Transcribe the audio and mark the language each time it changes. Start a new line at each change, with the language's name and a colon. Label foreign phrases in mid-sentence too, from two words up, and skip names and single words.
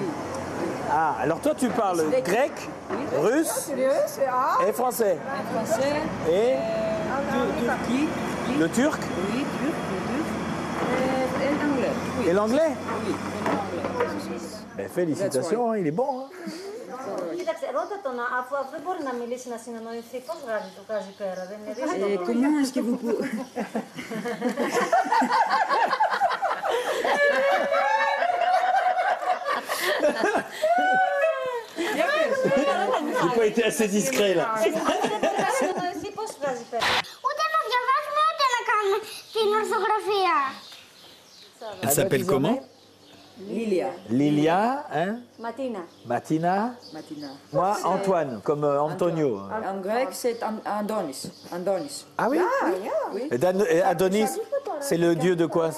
French: Ah, alors toi tu parles grec, russe et français. Et le turc. Oui, turc. Et l'anglais. Et l'anglais? Oui, l'anglais. Félicitations, il est bon. Hein.
Greek: Κοίταξε, ρώτα τον, αφού δεν μπορεί να μιλήσει, να συνεννοηθεί, πώς το βγάζει πέρα, δεν είναι δύσκολο.
French: Comment est-ce que vous pouvez... J'ai pas été assez discret là.
Greek: Δεν μπορεί να συνεννοηθεί, πώς βγάζει πέρα. Ούτε να διαβάσουμε, ούτε να κάνουμε την ορθογραφία.
French: Elle s'appelle comment? Lilia. Lilia, hein? Matina. Moi, Antoine, comme Antonio. En grec, c'est Adonis. Ah oui? Et Adonis, c'est le dieu de quoi ça?